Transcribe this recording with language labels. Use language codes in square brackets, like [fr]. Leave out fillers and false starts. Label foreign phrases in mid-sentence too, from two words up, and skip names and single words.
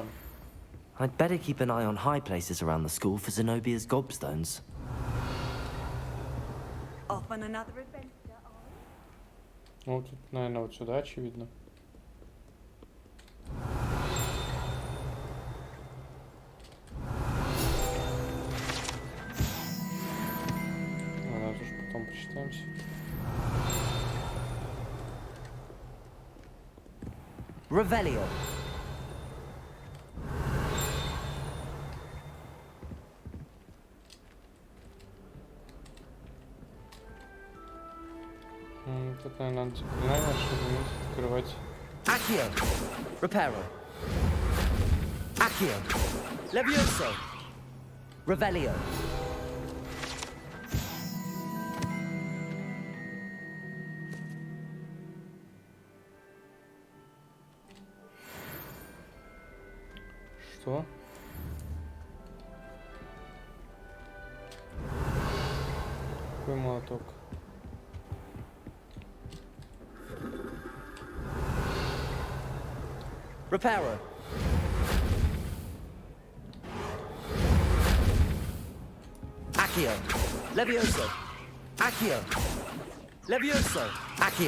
[en] I'd better keep an eye on high places around the school for Zenobia's gobstones. Off on another adventure. [ru] Ну, тут, наверное, вот сюда, очевидно. Ладно, тоже потом почитаемся. Revelio. Тут, наверное, надо заклинание, чтобы уметь открывать. Accio. Reparo. Accio. Levioso. Revelio. Что? Какой молоток? Reparo. Accio. Levioso. Accio. Levioso. Accio.